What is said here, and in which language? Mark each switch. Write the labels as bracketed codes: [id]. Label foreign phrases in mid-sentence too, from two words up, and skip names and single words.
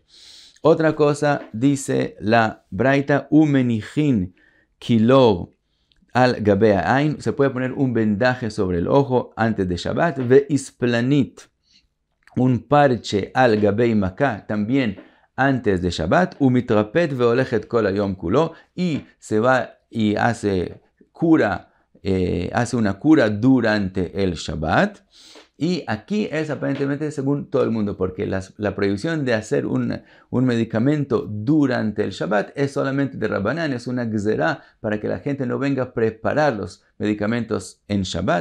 [es] Otra cosa dice la braita [he] ומניחין קילור על גבי עין, [es] se puede poner un vendaje sobre el ojo antes de Shabbat, [he] ואספלנית, [es] un parche [he] על גבי מכה [es] también antes de Shabbat, [he] ומתרפא והולכת כל היום כולו, [es] y se va y hace una cura durante el Shabbat. Y aquí es aparentemente según todo el mundo, porque la prohibición de hacer un medicamento durante el Shabbat es solamente de Rabbanán, es una gzerá para que la gente no venga a preparar los medicamentos en Shabbat.